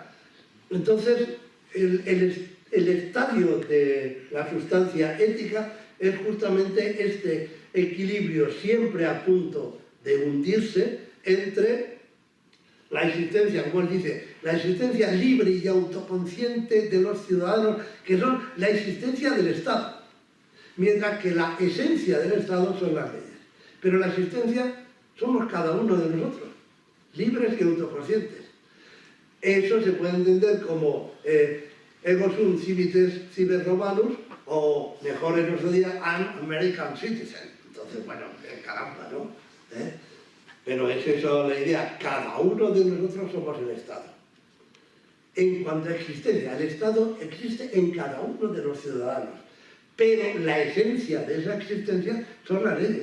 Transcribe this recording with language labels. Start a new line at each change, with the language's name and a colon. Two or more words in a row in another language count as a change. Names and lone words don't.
Spanish: Entonces, el estadio de la sustancia ética es justamente este equilibrio siempre a punto de hundirse entre la existencia, como él dice, la existencia libre y autoconsciente de los ciudadanos, que son la existencia del Estado, mientras que la esencia del Estado son las leyes. Pero la existencia somos cada uno de nosotros, libres y autoconscientes. Eso se puede entender como
Latin: ego sum civitas cives romanus,
Spanish: o mejor en nuestro día,
English: an American citizen.
Spanish: Entonces, bueno, caramba, ¿no? Pero es eso la idea, cada uno de nosotros somos el Estado. En cuanto a existencia, el Estado existe en cada uno de los ciudadanos, pero la esencia de esa existencia son las leyes.